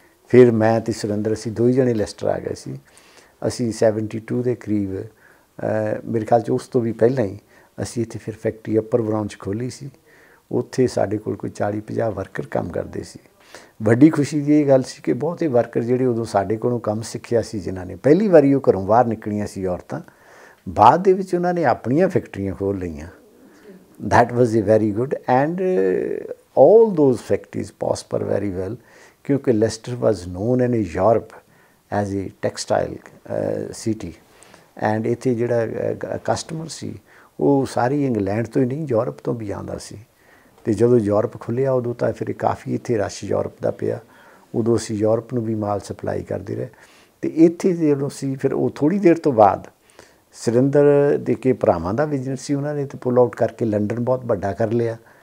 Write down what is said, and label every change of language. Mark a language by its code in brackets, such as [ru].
[pa] ਫਿਰ ਮੈਂ ਅਤੇ ਸੁਰਿੰਦਰ ਅਸੀਂ 2 ਜਣੇ ਲੈਸਟਰ ਆ ਗਏ ਸੀ। ਅਸੀਂ 72 ਦੇ ਕਰੀਬ, ਮੇਰੇ ਖਿਆਲ 'ਚ ਉਸ ਤੋਂ ਵੀ ਪਹਿਲਾਂ ਹੀ ਅਸੀਂ ਇੱਥੇ ਫਿਰ ਫੈਕਟਰੀ ਅੱਪਰ ਬਰਾਊਨ 'ਚ ਖੋਲ੍ਹੀ ਸੀ। ਉੱਥੇ ਸਾਡੇ ਕੋਲ ਕੋਈ 40-50 ਵਰਕਰ ਕੰਮ ਕਰਦੇ ਸੀ। ਵੱਡੀ ਖੁਸ਼ੀ ਦੀ ਇਹ ਗੱਲ ਸੀ ਕਿ ਬਹੁਤੇ ਵਰਕਰ ਜਿਹੜੇ ਉਦੋਂ ਸਾਡੇ ਕੋਲੋਂ ਕੰਮ ਸਿੱਖਿਆ ਸੀ, ਜਿਨ੍ਹਾਂ ਨੇ ਪਹਿਲੀ ਵਾਰੀ ਉਹ ਘਰੋਂ ਬਾਹਰ ਨਿਕਲੀਆਂ ਸੀ ਔਰਤਾਂ, ਬਾਅਦ ਦੇ ਵਿੱਚ ਉਹਨਾਂ ਨੇ ਆਪਣੀਆਂ ਫੈਕਟਰੀਆਂ ਖੋਲ੍ਹ ਲਈਆਂ। [en] that was a very good, and all those factories prosper very well [hi] क्योंकि [en] Leicester was known in Europe as a textile city, and [pa] ਇੱਥੇ ਜਿਹੜਾ ਕਸਟਮਰ ਸੀ ਉਹ ਸਾਰੀ ਇੰਗਲੈਂਡ ਤੋਂ ਹੀ ਨਹੀਂ ਯੂਰਪ ਤੋਂ ਵੀ ਆਉਂਦਾ ਸੀ। ਅਤੇ ਜਦੋਂ ਯੂਰਪ ਖੁੱਲ੍ਹਿਆ ਉਦੋਂ ਤਾਂ ਫਿਰ ਕਾਫੀ ਇੱਥੇ ਰਸ਼ ਯੂਰਪ ਦਾ ਪਿਆ, ਉਦੋਂ ਅਸੀਂ ਯੂਰਪ ਨੂੰ ਵੀ ਮਾਲ ਸਪਲਾਈ ਕਰਦੇ ਰਹੇ। ਅਤੇ ਇੱਥੇ ਜਦੋਂ ਅਸੀਂ ਫਿਰ ਉਹ ਥੋੜ੍ਹੀ ਦੇਰ ਤੋਂ ਬਾਅਦ ਸੁਰਿੰਦਰ ਦੇ ਕੇ ਭਰਾਵਾਂ ਦਾ ਬਿਜ਼ਨਸ ਸੀ, ਉਹਨਾਂ ਨੇ ਤਾਂ ਪੁੱਲ ਆਊਟ ਕਰਕੇ ਲੰਡਨ ਬਹੁਤ ਵੱਡਾ ਕਰ ਲਿਆ।